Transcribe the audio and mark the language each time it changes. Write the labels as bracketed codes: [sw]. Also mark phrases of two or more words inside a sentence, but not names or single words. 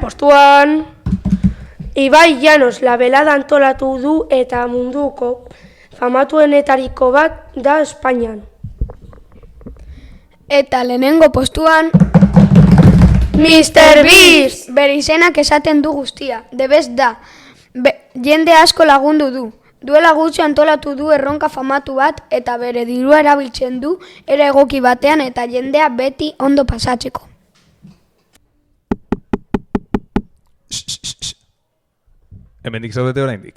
[eu] postuan Ibai Llanos, la velada antolatu du eta munduko famatuenetariko bat da Espainian. Eta lehenengo postuan Mr. Beast! Bere izenak esaten du guztia, [en] the best [eu] da. Jende asko lagundu du. Duela gutxi antolatu du erronka famatu bat eta bere dirua erabiltzen du era egoki batean eta jendea beti ondo pasatzeko. Hemendik zaudete oraindik.